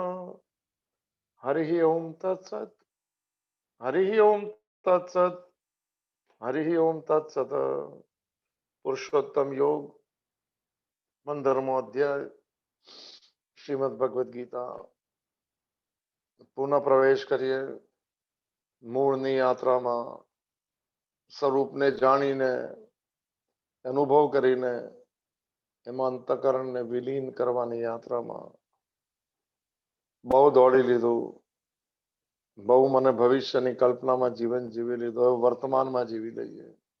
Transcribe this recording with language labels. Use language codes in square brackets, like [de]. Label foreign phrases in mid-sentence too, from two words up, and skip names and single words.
[sa] हरि ओम तत्सत् हरि ओम तत्सत् हरि ओम तत्सत्। [hi] पुरुषोत्तम योग मंदरमो अध्याय श्रीमद् भगवद गीता पुनः प्रवेश करिए [gu] मूળની યાત્રામાં સ્વરૂપને જાણીને અનુભવ કરીને એમાં અંતઃકરણને વિલીન કરવાની યાત્રામાં બહુ દોડી લીધું, બહુ મને ભવિષ્યની કલ્પનામાં જીવન જીવી લીધું, હવે વર્તમાનમાં જીવી લઈએ.